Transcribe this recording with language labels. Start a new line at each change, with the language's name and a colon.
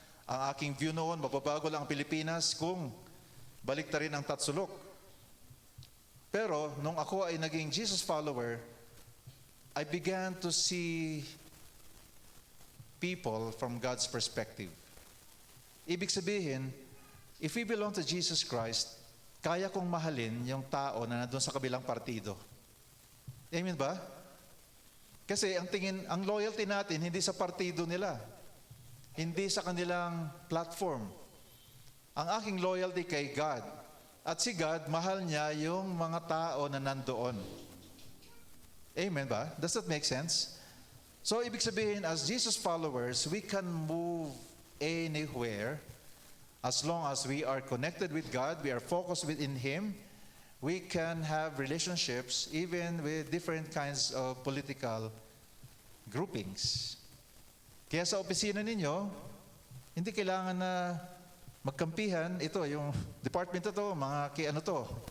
Filipino: Ang aking view noon, magbabago lang ang Pilipinas kung balik rin ang tatsulok. Pero, nung ako ay naging
English: Jesus follower, I began to see people from God's perspective.
Filipino: Ibig sabihin,
English: if we belong to Jesus Christ,
Filipino: kaya kong mahalin yung tao na nandun sa kabilang partido. Amen ba? Kasi ang loyalty natin, hindi sa partido nila. Hindi sa kanilang platform. Ang aking loyalty kay God. At si God, mahal niya yung mga tao na nandoon.
English: Amen ba? Does that make sense? So,
Filipino: ibig sabihin,
English: as Jesus followers, we can move anywhere as long as we are connected with God, we are focused within Him, we can have relationships even with different kinds of political groupings.
Filipino: Kaya sa opisina ninyo, hindi kailangan na magkampihan. Ito, yung department na to, mga kay ano to.